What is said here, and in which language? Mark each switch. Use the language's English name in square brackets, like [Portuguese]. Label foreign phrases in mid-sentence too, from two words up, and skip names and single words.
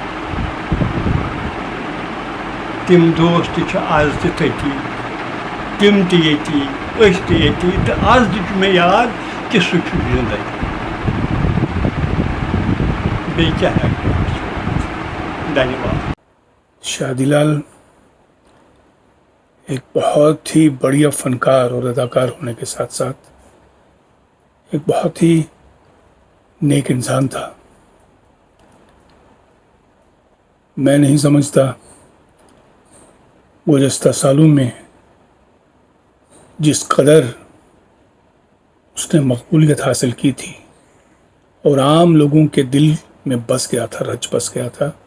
[Kashmiri] تِم دوست تہِ چھِ آز تہِ تٔتی تِم تہِ ییٚتی أسۍ تہِ ییٚتی تہٕ آز تہِ چھُ مےٚ یاد کہِ سُہ چھُ زِندَے بیٚیہِ کیٛاہ ہٮ۪کہٕ بہٕ دھنیہ واد [Urdu] شادی لال ایک بہت ہی بڑھیا فنکار اور اداکار ہونے کے ساتھ ساتھ ایک بہت ہی نیک انسان تھا میں نہیں سمجھتا گزشتہ سالوں میں جس قدر اس نے مقبولیت حاصل کی تھی اور عام لوگوں کے دل میں بس گیا تھا رچ بس گیا تھا